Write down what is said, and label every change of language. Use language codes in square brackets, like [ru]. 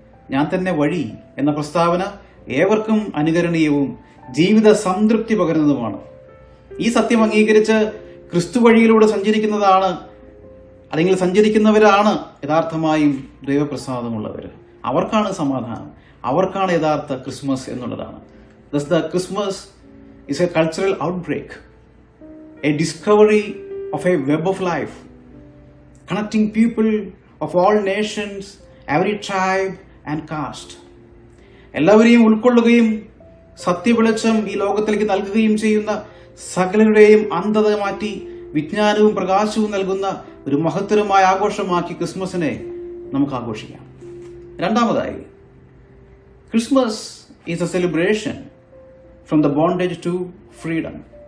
[ml] ഞാൻ തന്നെ വഴി എന്ന പ്രസ്താവന ഏവർക്കും അനുകരണീയവും ജീവിത സംതൃപ്തി പകരുന്നതുമാണ്. ഈ സത്യം അംഗീകരിച്ച് ക്രിസ്തു വഴിയിലൂടെ സഞ്ചരിക്കുന്നതാണ് അല്ലെങ്കിൽ സഞ്ചരിക്കുന്നവരാണ് യഥാർത്ഥമായും ദൈവപ്രസാദമുള്ളവർ. അവർക്കാണ് സമാധാനം, അവർക്കാണ് യഥാർത്ഥ ക്രിസ്മസ് എന്നുള്ളതാണ്. [en] Thus the Christmas is a cultural outbreak, a discovery of a web of life, connecting people of all nations, every tribe and caste. [ml] എല്ലാവരെയും ഉൾക്കൊള്ളുകയും സത്യവെളിച്ചം ഈ ലോകത്തിലേക്ക് നൽകുകയും ചെയ്യുന്ന സകലരുടെയും അന്ധത മാറ്റി വിജ്ഞാനവും പ്രകാശവും നൽകുന്ന ഒരു മഹത്തരമായ ആഘോഷമാക്കി ക്രിസ്മസിനെ നമുക്ക് ആഘോഷിക്കാം. രണ്ടാമതായി, [en] Christmas is a celebration from the bondage to freedom.